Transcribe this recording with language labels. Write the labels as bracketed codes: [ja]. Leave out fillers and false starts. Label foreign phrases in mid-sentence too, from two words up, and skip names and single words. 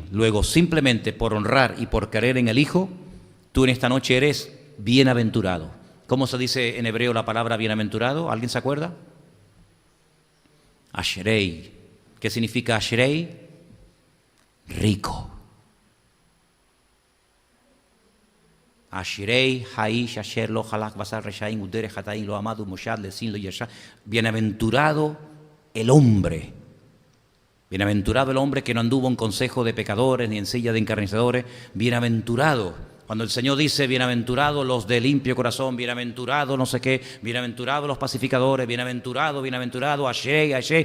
[es] Luego, simplemente por honrar y por creer en el Hijo, tú en esta noche eres bienaventurado. ¿Cómo se dice en hebreo la palabra bienaventurado? ¿Alguien se acuerda? Ashrei. ¿Qué significa Ashrei? Rico. [he] אשרי האיש אשר לא הלך בעצת רשעים ובדרך חטאים לא עמד ובמושב לצים לא ישב. [es] Bienaventurado el hombre. Bienaventurado el hombre que no anduvo en consejo de pecadores ni en silla de encarnecedores. Bienaventurado. Cuando el Señor dice bienaventurados los de limpio corazón, bienaventurados no sé qué, bienaventurados los pacificadores, bienaventurado, [he] אשרי, אשרי.